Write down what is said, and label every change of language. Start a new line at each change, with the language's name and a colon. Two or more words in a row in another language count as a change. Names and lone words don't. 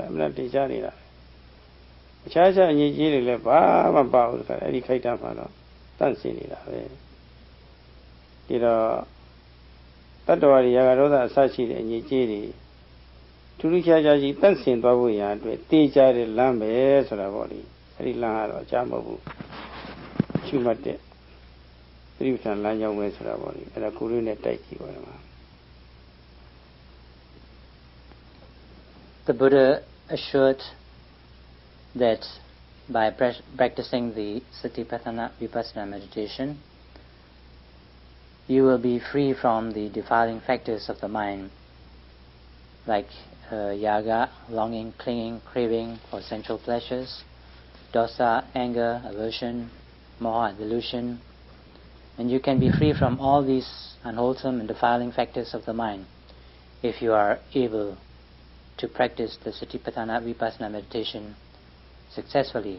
Burmese: အမှန်တရားနေတာအခြားခြားအငြိကြီးတွေလည်းဘာမှမပါဘူးခါအဲ့ဒီခိုက်တာမှတော့သတ်ဆင်နေတာပဲဒီတော့တတ္တဝါတွေရာဂဒေါသအစရှိတဲ့အငြိကြီးတွေထူးထူးခြားခြားကြီးသတ်ဆင်သွားဖို့ရာအတွက်တေးကြတဲ့လမ်းပဲဆိုတာပေါ့လေအဲ့ဒီလမ်းကတော့အချမဟုတ်ဘူးရှုမှတ်တဲ့သတိပဋ္ဌာန်လမ်းကြောင်းပဲဆိုတာပေါ့လေအဲ့ဒါကိုယ်လေးနဲ့တိုက်ကြည့်ပါတော့
English: The Buddha assured that by practicing the Satipatthana Vipassana meditation, you will be free from the defiling factors of the mind, like yaga, longing, clinging, craving for sensual pleasures, dosa, anger, aversion, moha, delusion, and you can be free from all these unwholesome and defiling factors of the mind if you are able to practice the Satipatthana Vipassana meditation successfully.